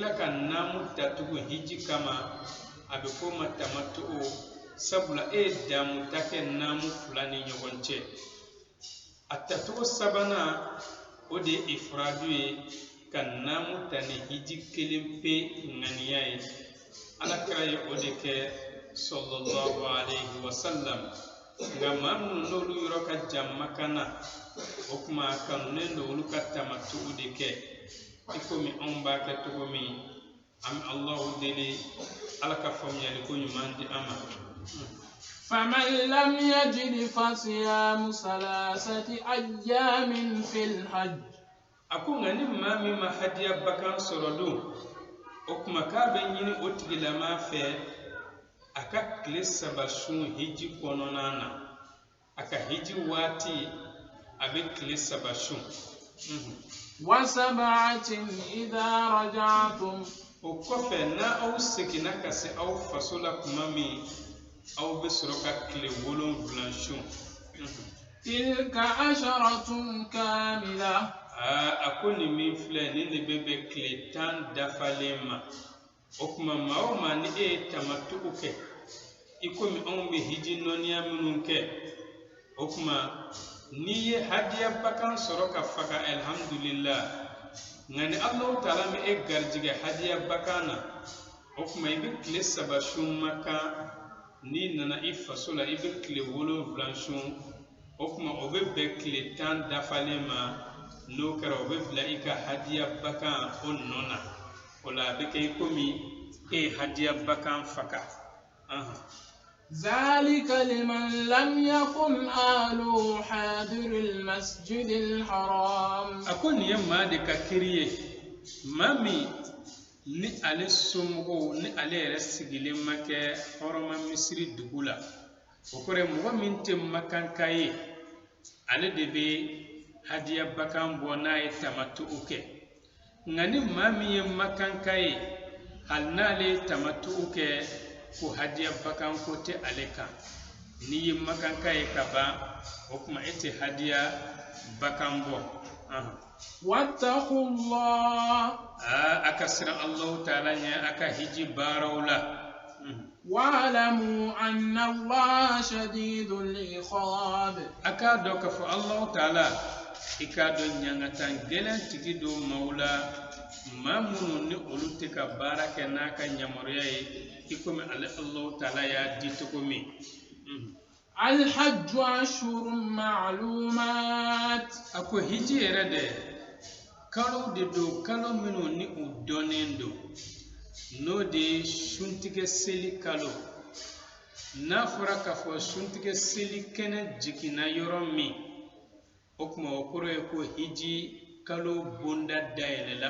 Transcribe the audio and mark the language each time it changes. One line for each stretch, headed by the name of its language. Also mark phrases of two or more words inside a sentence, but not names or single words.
Bambara: tila ka namu datugu hiji kama a bɛ f'o ma tamattugu sabula e ye damu ta kɛ namu fila ni ɲɔgɔn cɛ a tatugu sabanan o de ye ifradu ye ka namu ta ni hiji kelen pe ŋaniya ye alakira ye o de kɛ
Arabic: صلى الله عليه وسلم
Bambara: nka maa minnu n'olu yɔrɔ ka jan makana o kuma kanunen don olu ka tamattugu de kɛ i komi anw b'a kɛ cogo min an bɛ Allahu deli ala ka faamuyali ko ɲuman di an ma.
Arabic: فمن لم يجد فصيام 3 أيام في الحج.
Bambara: Ako nga ni maa min ma hadiya bakan sɔrɔ don o kuma k'a bɛ ɲini o tigilama fɛ a ka tile 3 sun hiji kɔnɔna na a ka hiji waati a bɛ tile 3 sun.
Arabic: وسبعة إذا رجعتم.
Bambara: O kɔfɛ na aw seginna ka se aw faso la kuma min aw bɛ sɔrɔ ka tile 7 sun.
Arabic: تلك 10 كاملة.
Bambara: A ko nin min filɛ nin de bɛ tile 10 dafalen ma o kuma maa o maa ni e ye tamattugu kɛ i komi anw bɛ hiji nɔniya minnu kɛ o kuma n'i ye hadiya bakan sɔrɔ ka faga alhamdulillah nka ni Allahu taala mi e garijigɛ hadiya bakan na o kuma i bɛ tile 3 sun makan n'i nana i faso la i bɛ tile 7 sun o kuma o bɛ bɛn tile 10 dafalen ma n'o kɛra o bɛ bila i ka hadiya bakan o nɔ na o la a bɛ kɛ i komi e ye hadiya bakan faga.
Arabic: ذلك لمن لم يكن أهله حاضر المسجد الحرام.
Bambara: A ko nin ye maa de ka kiri ye maa min ni ale somɔgɔw ni ale yɛrɛ sigilen ma kɛ hɔrɔma misiri dugu la o kɔrɔ ye mɔgɔ min tɛ makanka ye ale de bɛ hadiya bakan bɔ n'a ye tamattugu kɛ nka ni maa min ye makanka ye hali n'ale ye tamattugu kɛ ko hadiya bakan ko tɛ ale kan n'i ye makanka ye ka ban o kuma e tɛ hadiya bakan bɔ.
Arabic: واتقوا الله.
Bambara: A ka siran Allahu taala ɲɛ a ka hiji baaraw la.
Arabic: واعلموا أن الله شديد العقاب.
Bambara: A k'a dɔn k'a fɔ Allahu taala i k'a dɔn ɲangatan gɛlɛn tigi don maaw la maa minnu ni olu tɛ ka baara kɛ n'a ka yamaruya ye i komi Allahu taala y'a di cogo min.
Arabic: الحج أشهر معلومات.
Bambara: A ko hiji yɛrɛ dɛ kalo de don kalo minnu ni u dɔnnen don n'o de ye suntigɛ seli kalo n'a fɔra k'a fɔ suntigɛ seli kɛnɛ jiginna yɔrɔ min o kuma o kɔrɔ ye ko hiji kalo bonda dayɛlɛla